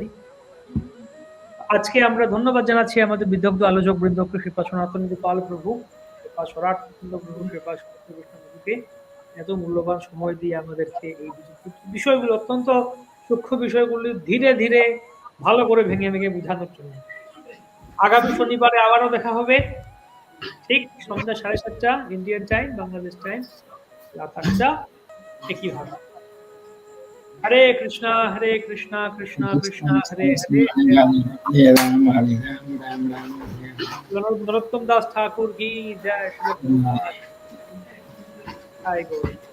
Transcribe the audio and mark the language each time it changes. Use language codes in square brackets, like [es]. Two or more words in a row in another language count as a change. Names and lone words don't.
[bn] আজকে আমরা ধন্যবাদ জানাচ্ছি আমাদের বিদগ্ধ আলোচক বৃন্দকে, কৃপা সনাতন গোপাল প্রভু, কৃপা সরাট প্রভু, কৃপা সনাতনকে এত মূল্যবান সময় দিয়ে আমাদেরকে এই বিষয়গুলো, অত্যন্ত সূক্ষ্ম বিষয়গুলি ধীরে ধীরে ভালো করে ভেঙে ভেঙে বোঝানোর জন্য। আগামী শনিবারে আবারও দেখা হবে, ঠিক সন্ধ্যা 7:30 [en] Indian time, Bangladesh time [bn] রাত 8টা একই ভাবে। হরে কৃষ্ণা কৃষ্ণা কৃষ্ণ হরে হরে, [hi] हरे राम हरे राम राम राम हरे हरे। नरोत्तम दास ठाकुर की जय। श्री प्रभुपाद। जय गौरी।